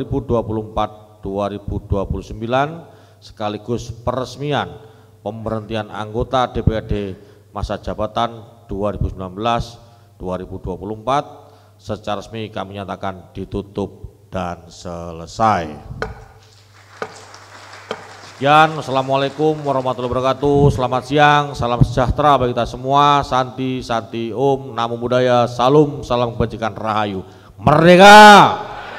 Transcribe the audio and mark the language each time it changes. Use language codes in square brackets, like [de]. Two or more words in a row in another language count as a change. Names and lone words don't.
[id] 2024-2029 sekaligus peresmian pemberhentian anggota DPRD masa jabatan 2019-2024 secara resmi kami nyatakan ditutup dan selesai. [ar] Sekian, السلام عليكم ورحمة الله وبركاته. [id] Selamat siang, salam sejahtera bagi kita semua. [sa] Santi, Santi, Om, [pi] Namo Buddhaya, [id] Salam, salam kebajikan, Rahayu Merdeka.